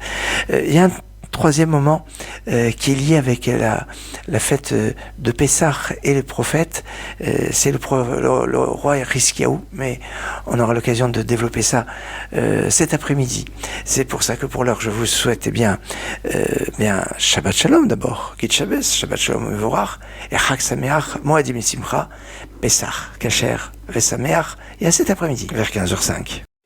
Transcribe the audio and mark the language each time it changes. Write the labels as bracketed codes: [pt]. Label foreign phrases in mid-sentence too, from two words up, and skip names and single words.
[fr] Il y a un troisième moment qui est lié avec la fête de Pessah et le prophète, c'est le roi Hiskiaou, mais on aura l'occasion de développer ça cet après-midi. C'est pour ça que pour l'heure je vous souhaite bien [he] שבת שלום [fr] d'abord, [yi] גוט שבת, [he] שבת שלום מבורך, [fr] et [he] חג שמח מועדים שמחה פסח כשר ושמח, [fr] et à cet après-midi, vers 15h05.